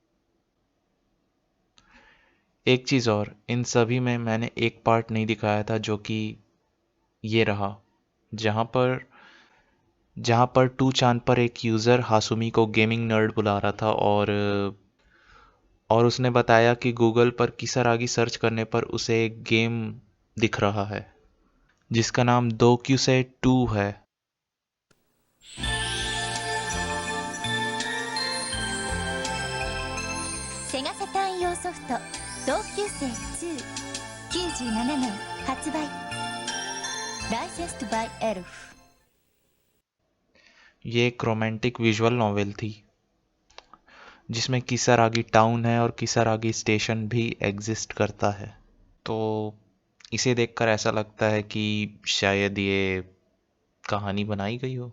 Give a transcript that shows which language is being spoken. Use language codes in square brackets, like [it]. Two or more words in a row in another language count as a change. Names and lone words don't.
[hi] एक चीज़ और, इन सभी में मैंने एक पार्ट नहीं दिखाया था जो कि ये रहा, जहाँ पर जहाँ पर 2chan पर एक यूज़र हासुमी को [en] gaming nerd [hi] बुला रहा था और उसने बताया कि गूगल पर किसारागी सर्च करने पर उसे एक गेम दिख रहा है जिसका नाम दोक्यूसे 2 है। [ja] セガサターン用ソフト同級生2 97年発売 [en] Licensed by Elf। [hi] ये एक [en] romantic visual novel [hi] थी जिसमें किसारागी टाउन है और किसारागी स्टेशन भी एग्जिस्ट करता है। तो इसे देखकर ऐसा लगता है कि शायद ये कहानी बनाई गई हो।